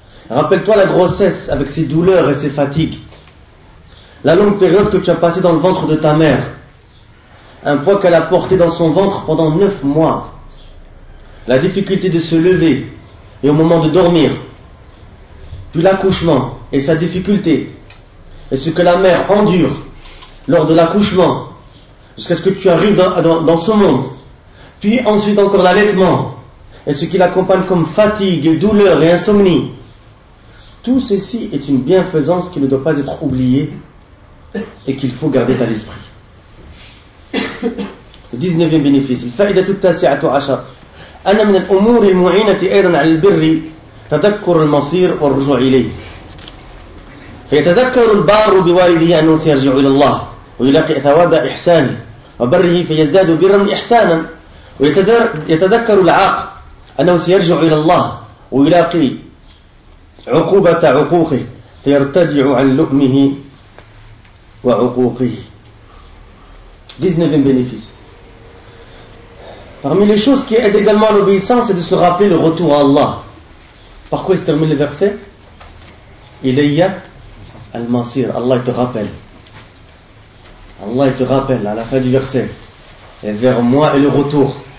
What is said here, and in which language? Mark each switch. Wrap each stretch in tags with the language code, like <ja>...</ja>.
<fr>Rappelle-toi la grossesse avec ses douleurs et ses fatigues, la longue période que tu as passée dans le ventre de ta mère, un poids qu'elle a porté dans son ventre pendant 9 mois, la difficulté de se lever et au moment de dormir, puis l'accouchement et sa difficulté, et ce que la mère endure lors de l'accouchement jusqu'à ce que tu arrives dans ce monde. Puis ensuite encore l'allaitement et ce qui l'accompagne comme fatigue, douleur et insomnie. Tout ceci est une bienfaisance qui ne doit pas être oubliée et qu'il faut garder à l'esprit. Le 19e bénéfice.</fr> <ar>الفائدة التاسعة عشر أن من الأمور المعينة أيضا على البر تذكر المصير والرجوع إليه. فيتذكر البار بوالده أنه سيرجع إلى الله ويلاقي ثواب إحسانه وبره فيزداد برا إحسانا. ويتذكر العاقل أنه سيرجع إلى الله ويلاقي عقوبة عقوقه فيرتدع عن لؤمه وعقوقه.</ar> <fr>19 bénéfices. Parmi les choses qui aident également à l'obéissance, c'est de se rappeler le retour à Allah. Par quoi se termine le verset? Ilayya al-Masir. Allah te rappelle. Allah te rappelle à la fin du verset. Et vers moi est le retour.</fr>